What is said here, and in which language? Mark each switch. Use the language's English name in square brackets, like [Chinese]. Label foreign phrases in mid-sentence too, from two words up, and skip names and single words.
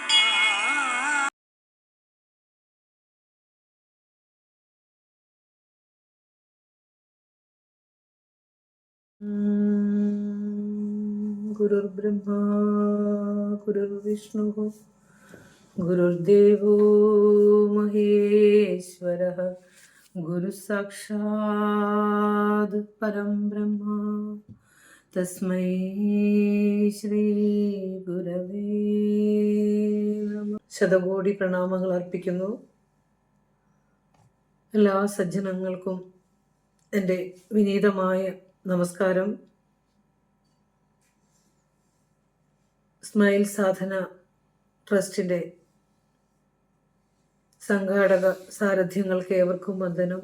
[Sanskrit] गुरुर्ब्रह्मा गुरुर्विष्णुः गुरुर्देवो महेश्वरः गुरुसाक्षात् परं ब्रह्म तस्मै ശ്രീ ഗുരവേ നമഃ. [Malayalam] ശതകോടി പ്രണാമങ്ങൾ അർപ്പിക്കുന്നു. എല്ലാ സജ്ജനങ്ങൾക്കും എൻ്റെ വിനീതമായ നമസ്കാരം. സ്മൈൽ സാധന ട്രസ്റ്റിൻ്റെ സംഘാടക സാരഥ്യങ്ങൾക്ക് ഏവർക്കും വന്ദനം.